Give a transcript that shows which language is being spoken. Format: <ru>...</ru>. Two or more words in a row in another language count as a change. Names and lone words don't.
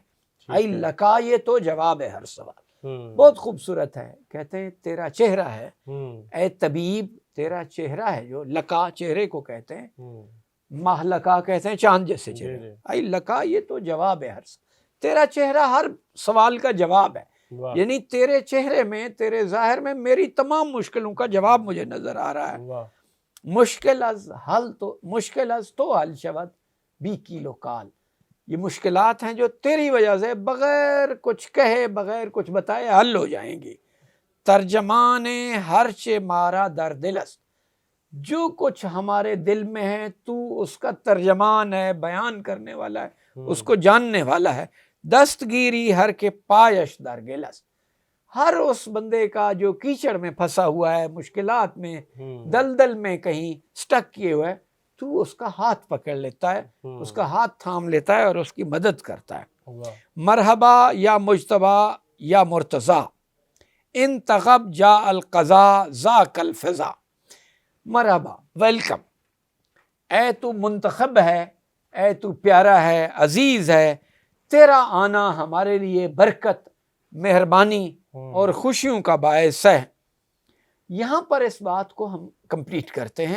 <ur>ای لکا، یہ تو جواب ہے ہر سوال، بہت خوبصورت ہے، کہتے ہیں تیرا چہرہ ہے اے طبیب، تیرا چہرہ ہے جو لکا چہرے کو کہتے ہیں، ماہ لکا کہتے ہیں چاند جیسے جی چہرے. جی آئی لکا یہ تو جواب ہے تیرا چہرہ ہر سوال کا جواب ہے. واہ یعنی تیرے چہرے میں تیرے ظاہر میں میری تمام مشکلوں کا جواب مجھے نظر آ رہا ہے. واہ</ur> <fa>مشکل از تو حل شود بی کیلو کال.</fa> <ur>یہ مشکلات ہیں جو تیری وجہ سے بغیر کچھ کہے بغیر کچھ بتائے حل ہو جائیں گی.</ur> <fa>ترجمان ہر چے مارا در دل است.</fa> <ur>جو کچھ ہمارے دل میں ہے تو اس کا ترجمان ہے، بیان کرنے والا ہے، اس کو جاننے والا ہے.</ur> <fa>دستگیری ہر کے پایش در گل است.</fa> <ur>ہر اس بندے کا جو کیچڑ میں پھنسا ہوا ہے، مشکلات میں، دلدل میں کہیں سٹک کیے ہوئے، تو اس کا ہاتھ پکڑ لیتا ہے، اس کا ہاتھ تھام لیتا ہے اور اس کی مدد کرتا ہے.</ur> <ar>مرحبا یا مجتبی یا مرتضی انتخب جا القضا ذاک الفضا.</ar> <ur>مرحبا، ویلکم، اے تو منتخب ہے، اے تو پیارا ہے، عزیز ہے، تیرا آنا ہمارے لیے برکت، مہربانی اور خوشیوں کا باعث ہے. یہاں پر اس بات کو ہم کمپلیٹ کرتے ہیں.</ur>